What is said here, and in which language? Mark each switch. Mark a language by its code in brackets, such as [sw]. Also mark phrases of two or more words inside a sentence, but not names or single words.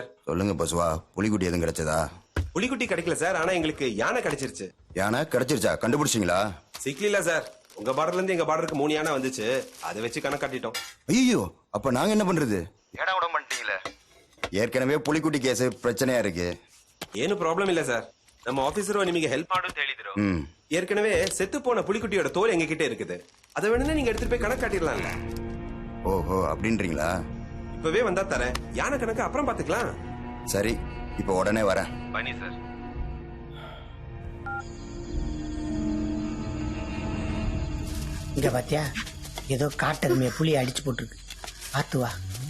[ta] சொல்லுங்க பசுவா, புலிக்குட்டி எதுவும் கிடைச்சதா? புலிக்குட்டி கிடைக்கல சார், ஆனா எங்களுக்கு யானை கிடைச்சிருச்சு. யானை கிடைச்சிருச்சா? கண்டுபிடிச்சிங்களா? சிக்கல சார், உங்க பார்டர்ல இருந்து எங்க பார்டருக்கு 3 யானை வந்துச்சு, அதை வச்சு கணக்காட்டிட்டோம். ஐயோ, அப்ப நாங்க என்ன பண்றது? ஏடா விட மாட்டீங்களே. ஏற்கனவே புலிக்குட்டி கேஸ் பிரச்சனையா இருக்கு. [kn] ಏನು ಪ್ರಾಬ್ಲಮ್ ಇಲ್ಲ ಸರ್, ನಮ್ಮ ಆಫೀಸರು ನಿಮಗೆ ಹೆಲ್ಪ್ ಮಾಡು ಅಂತ ಹೇಳಿದ್ರು. [ta] ஏற்கனவே செத்து போன புலிக்குட்டியோட தோல் எங்க கிட்ட இருக்குது, அதை வேணும்னா நீங்க எடுத்துட்டு போய் கணக்கு காட்டிடலாம்ல. ஓஹோ, அப்படின்றீங்களா? இப்பவே வந்தா தரேன், யானை கணக்கு அப்புறம் பாத்துக்கலாம். சரி, இப்ப உடனே வரேன். பனி சார். இங்க பாத்தியா, ஏதோ காட்டெருமையை புலி அடிச்சு போட்டுருக்கு, பார்த்து வா.